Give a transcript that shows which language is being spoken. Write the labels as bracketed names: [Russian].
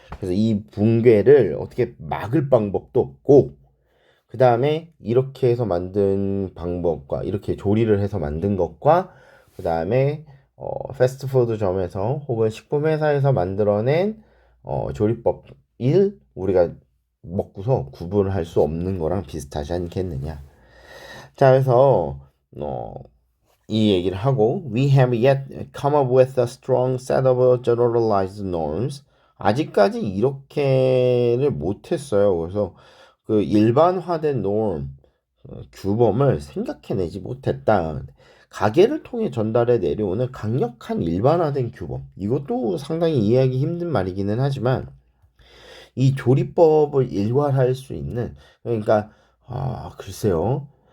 [Korean] 그래서 이 붕괴를 어떻게 막을 방법도 없고 그 다음에 이렇게 해서 만든 방법과 이렇게 조리를 해서 만든 것과 그 다음에 패스트푸드점에서 혹은 식품회사에서 만들어낸 조리법을 우리가 먹고서 구분을 할 수 없는 거랑 비슷하지 않겠느냐. 자, 그래서 이 얘기를 하고 [English] We have yet come up with a strong set of generalized norms. [Korean] 아직까지 이렇게를 못했어요. 그래서 그 일반화된 norm, 규범을 생각해내지 못했다. 가계를 통해 전달해 내려오는 강력한 일반화된 규범. 이것도 상당히 이해하기 힘든 말이기는 하지만 이 조리법을 일괄할 수 있는 그러니까 글쎄요.